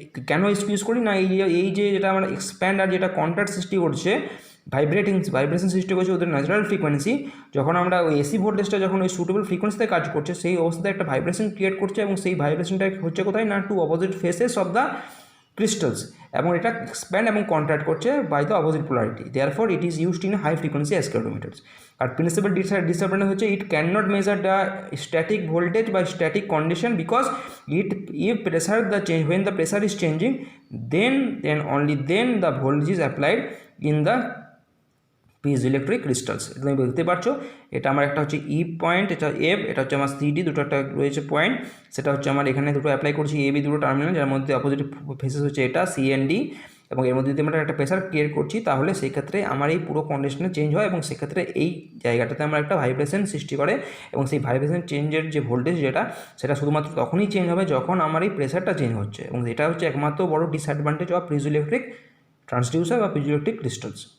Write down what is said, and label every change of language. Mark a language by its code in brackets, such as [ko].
[bn] কেন ইউজ করি না, এই যে যেটা আমরা এক্সপ্যান্ড আর যেটা কন্ট্রাক্ট সৃষ্টি করছে, ভাইব্রেশন সৃষ্টি করছে ওদের ন্যাচারাল ফ্রিকোয়েন্সি, যখন আমরা ওই এসি ভোল্টেজটা যখন ওই সুটেবল ফ্রিকোয়েন্সিতে কাজ করছে, সেই অবস্থায় একটা ভাইব্রেশন ক্রিয়েট করছে, এবং সেই ভাইব্রেশনটা হচ্ছে কোথায় না [en] to opposite faces of the crystals, [bn] এবং এটা এক্সপ্যান্ড এবং কন্ট্রাক্ট করছে [en] By the opposite polarity. Therefore it is used in high frequency accelerometers. আর principal disadvantage হচ্ছে it can not measure the static voltage বা static condition, because if pressure the change, when the pressure is changing, then only then the voltage is applied in the piezoelectric crystals. [bn] এটা তুমি বুঝতে পারছো, এটা আমার একটা হচ্ছে ই পয়েন্ট, এটা এফ, এটা হচ্ছে আমার সিডি, দুটো একটা রয়েছে পয়েন্ট, সেটা হচ্ছে আমার এখানে দুটো অ্যাপ্লাই করছি এবি দুটো টার্মিনাল, যার মধ্যে অপোজিট ফেসেস হচ্ছে এটা সিএনডি, এবং এর মধ্যে যদি আমরা একটা প্রেসার ক্রিয়েট করছি, তাহলে সেই ক্ষেত্রে আমার এই পুরো কন্ডিশনে চেঞ্জ হয়, এবং সেক্ষেত্রে এই জায়গাটাতে আমার একটা ভাইব্রেশন সৃষ্টি করে, এবং সেই ভাইব্রেশন চেঞ্জের যে ভোল্টেজ সেটা শুধুমাত্র তখনই চেঞ্জ হবে যখন আমার এই প্রেসারটা চেঞ্জ হচ্ছে, এবং এটা হচ্ছে একমাত্র বড় ডিসঅ্যাডভান্টেজ অফ পিজোইলেকট্রিক ট্রান্সডিউসার বা পিজোইলেকট্রিক ক্রিস্টালস।